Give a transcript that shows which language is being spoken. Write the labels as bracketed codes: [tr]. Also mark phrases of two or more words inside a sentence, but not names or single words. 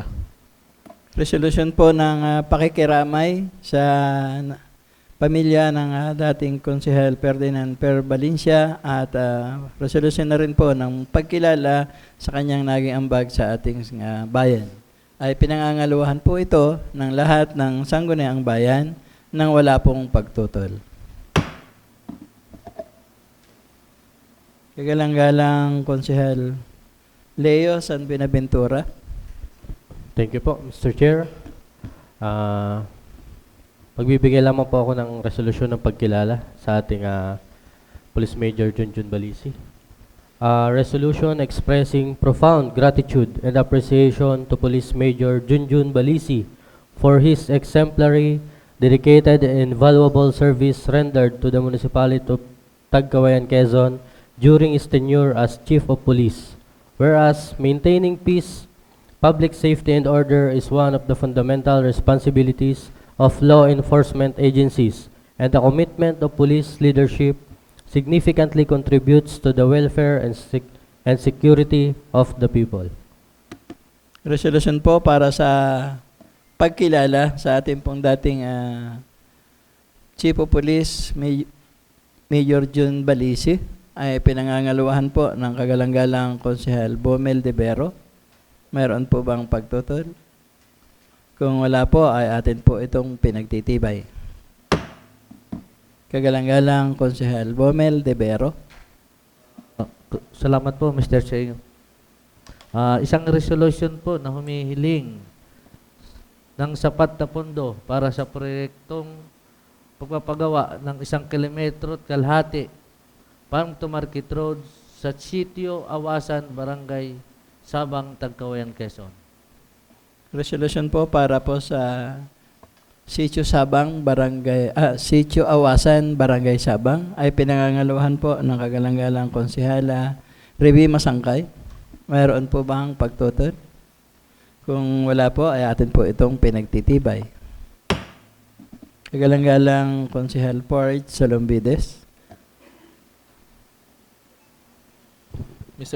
[tl] Resolution po ng pakikiramay sa pamilya ng dating konsehal Ferdinand Per Valencia at resolution na rin po ng pagkilala sa kanyang naging ambag sa ating bayan. Ay pinangangaluhan po ito ng lahat ng sangguniang bayan nang wala pong pagtutol. Kagalang-galang Konsehal Leo San Binaventura. [en] Thank you [tl] po, Mr. Chair. Magbibigay lamang po ako ng resolusyon ng pagkilala sa ating Police Major Junjun Balisi. [en] Resolution expressing profound gratitude and appreciation to Police Major Junjun Balisi for his exemplary dedicated and invaluable service rendered to the municipality of Tagkawayan, Quezon during his tenure as Chief of Police. Whereas maintaining peace, public safety and order is one of the fundamental responsibilities of law enforcement agencies, and the commitment of police leadership significantly contributes to the welfare and security of the people. [tl] Resolution po para sa pagkilala sa ating pong dating [en] Chief of Police, [tl] Major June Balisi, ay pinangangaluhan po ng kagalang-galang Konsehal Bomel de Vero. Mayroon po bang pagtutol? Kung wala po, ay atin po itong pinagtitibay. Kagalang-galang Konsehal Bomel de Vero. Salamat po, Mr. Chair. Isang resolution po na humihiling ng sapat na pondo para sa proyektong pagpapagawa ng 1 kilometro at kalahati [en] Farm to Market Road [tl] sa Sitio Awasan, Barangay Sabang, Tagkawayan, Quezon. Resolution po para po sa Sitio Sabang, Sitio Awasan, Barangay Sabang ay pinangangaluhan po ng kagalang-galang Konsehala Revy Masangkay. Mayroon po bang pagtutol? Kung wala po, ay atin po itong pinagtitibay. Kagalang-galang Konsehal Porge Salombides. Mr.